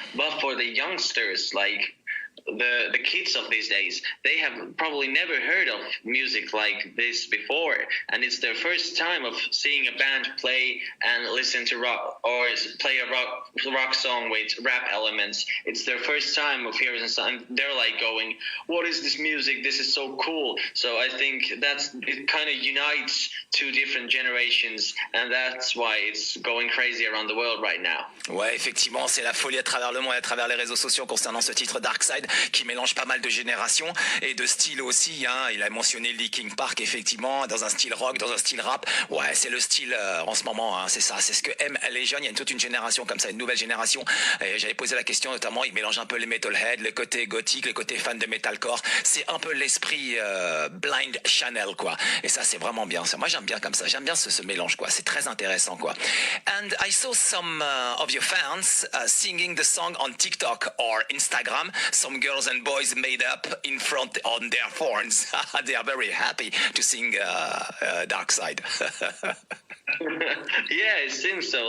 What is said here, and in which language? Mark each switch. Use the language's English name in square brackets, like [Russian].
[English] But for the youngsters, like the kids of these days, they have probably never heard of music like this before, and it's their first time of seeing a band play and listen to rock or play a rock song with rap elements. It's their first time of hearing something. They're like going, what is this music? This is so cool. So I think it kind of unites two different generations, and that's why it's going crazy around the world right now. [French] Ouais, effectivement, c'est la folie à travers le monde, à travers les réseaux sociaux concernant ce titre Dark Side, qui mélange pas mal de générations et de styles aussi. Hein. Il a mentionné Linkin Park, effectivement, dans un style rock, dans un style rap. Ouais, c'est le style en ce moment, hein, c'est ça, c'est ce que aiment les jeunes. Il y a toute une génération comme ça, une nouvelle génération. Et j'avais posé la question, notamment, il mélange un peu les metalheads, le côté gothique, le côté fan de metalcore. C'est un peu l'esprit Blind Channel, quoi. Et ça, c'est vraiment bien. Moi, j'aime bien comme ça. J'aime bien ce mélange, quoi. C'est très intéressant, quoi. [English] And I saw some of your fans singing the song on TikTok or Instagram. Some girls and boys made up in front on their phones. They are very happy to sing Dark Side. Yeah, it seems so.